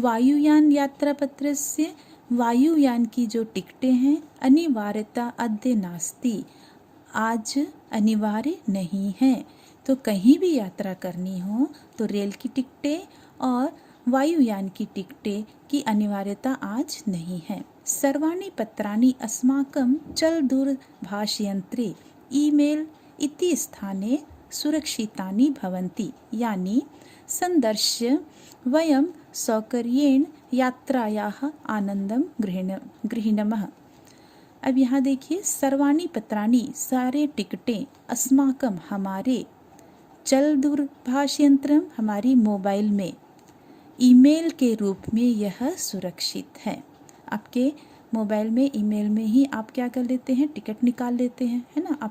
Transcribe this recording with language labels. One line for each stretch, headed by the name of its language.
Hindi: वायुयान यात्रा पत्र से वायुयान की जो टिकटें हैं।
Sanskrit: अनिवार्यता अद्य नास्ति,
Hindi: आज अनिवार्य नहीं है। तो कहीं भी यात्रा करनी हो तो रेल की टिकटें और वायुयान की टिकटें की अनिवार्यता आज नहीं है।
Sanskrit: सर्वाणि पत्राणि अस्माकं चलदूरभाषयंत्रे ईमेल इति स्थाने सुरक्षितानि भवन्ति, यानी संदर्श्य वयं सौकर्येण यात्रायाः आनंदं गृह्णामः।
Hindi: अब यहाँ देखिए,
Sanskrit: सर्वाणि पत्राणि
Hindi: सारे टिकटें, अस्माकं हमारे,
Sanskrit: चल दूरभाष यंत्रम
Hindi: हमारी मोबाइल में, ईमेल के रूप में यह सुरक्षित है। आपके मोबाइल में, ईमेल में ही आप क्या कर लेते हैं, टिकट निकाल लेते हैं, है ना।